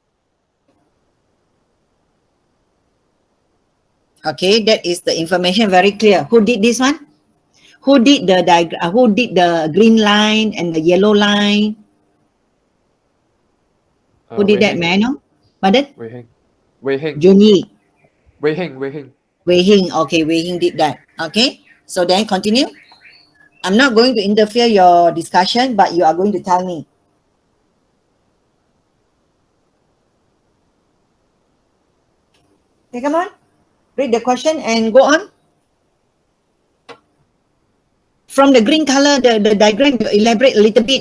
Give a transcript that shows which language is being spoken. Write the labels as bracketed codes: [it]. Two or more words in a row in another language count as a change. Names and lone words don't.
[en] Okay, that is the information very clear. Who did this one? Who did the diagram? Who did the green line and the yellow line? Who did that, man? Pardon? Wei Hing. Junyi. Wei Hing. Wei Hing. Okay, Wei Hing did that. Okay, so then continue. I'm not going to interfere your discussion, but you are going to tell me. Okay, come on. Read the question and go on. From the green color, the diagram, you elaborate a little bit.